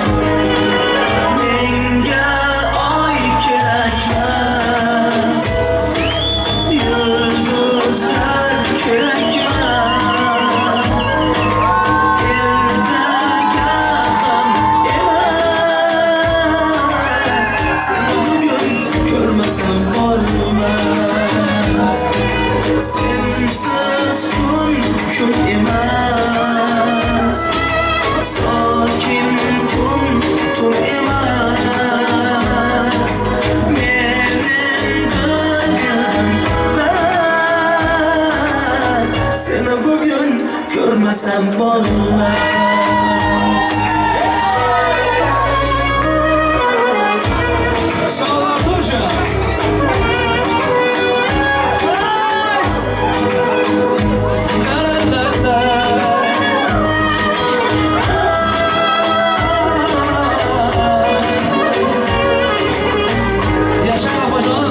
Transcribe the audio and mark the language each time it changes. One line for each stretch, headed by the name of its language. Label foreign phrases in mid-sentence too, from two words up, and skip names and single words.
Uzbek: Menga oy kerakmas, yulduzlar kerakmas. Ertaga ham emas,
Turkish: seni bugün görmesem olmaz.
Uzbek: Sensiz kun emas, sakin tun emas. Men endi bildim bas,
Turkish: seni bugün görmesem olmaz. Sağlar Hoca. Yaşar Hocam.